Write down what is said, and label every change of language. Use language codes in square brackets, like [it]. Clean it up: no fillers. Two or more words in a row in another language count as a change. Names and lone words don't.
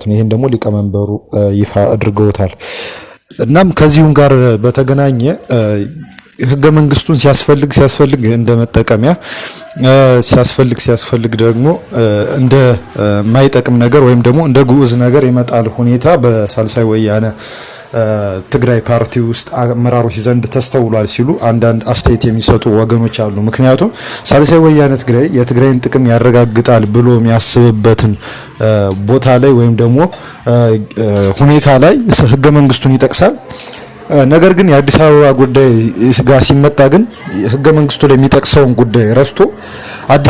[am] ነው። ይሄን ደግሞ ሊቀመንበሩ ይፋ አድርገውታል። እናም ከዚሁም ጋር በተገናኘ ህገ መንግስቱን ሲያስፈልግ እንደ መጠቀሚያ ሲያስፈልግ ደግሞ እንደ ማይጠቅም ነገር ወይም ደግሞ እንደ ግዑዝ ነገር የመጣል ሁኔታ በሳልሳይ ወያነ ትግራይ ፓርቲ ውስጥ አመራሮች ዘንድ ተስተውሏል ሲሉ አንዳንድ አስተያየት የሚሰጡ ወገኖች አሉ። ምክንያቱም ሳልሳይ ወያነ ትግራይ የትግራይን ጥቅም ያረጋግጣል ብሎ የሚያስብበትን ቦታ ላይ ወይም ደግሞ ሁኔታ ላይ ህገ መንግስቱን ይጠቅሳል። ነገር ግን የአዲስ አበባ ጉዳይ ጋር ሲመጣ ግን ህገ መንግስቱ ላይ የሚጠቅሰውን ጉዳይ ረስቶ አዲስ